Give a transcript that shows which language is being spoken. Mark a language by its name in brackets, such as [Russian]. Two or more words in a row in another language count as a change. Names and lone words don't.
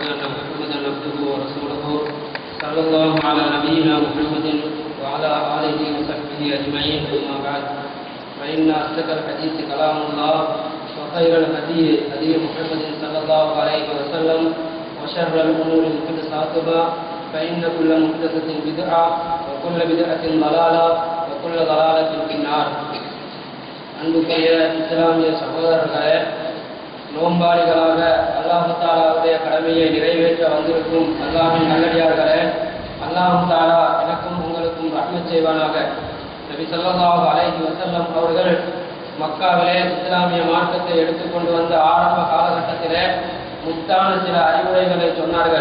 [Arabic] أن محمدا عبده ورسوله صلى الله على نبينا محمد وعلى آله وصحبه أجمعين أما بعد فإن أصدق الحديث كلام الله وخير الهدي هدي محمد صلى الله عليه وسلم وشر الأمور محدثاتها فإن كل محدثة بدعة وكل بدعة ضلالة وكل ضلالة في النار. [Tamil] அன்புக்குரிய இஸ்லாமிய சகோதரர்களே, நோன்பாளிகளாக அல்லாஹ் தஆலாவுடைய கடமையை நிறைவேற்ற வந்திருக்கும் அல்லாஹ்வின் நல்லடியார்களே, அல்லாஹ் தஆலா எனக்கும் உங்களுக்கும் ரஹ்மத் செய்வானாக. நபி ஸல்லல்லாஹு அலைஹி வஸல்லம் அவர்கள் மக்காவிலே இஸ்லாமிய மார்க்கத்தை எடுத்துக்கொண்டு வந்த ஆரம்ப காலகட்டத்திலே முத்தான சில அறிவுரைகளை சொன்னார்கள்.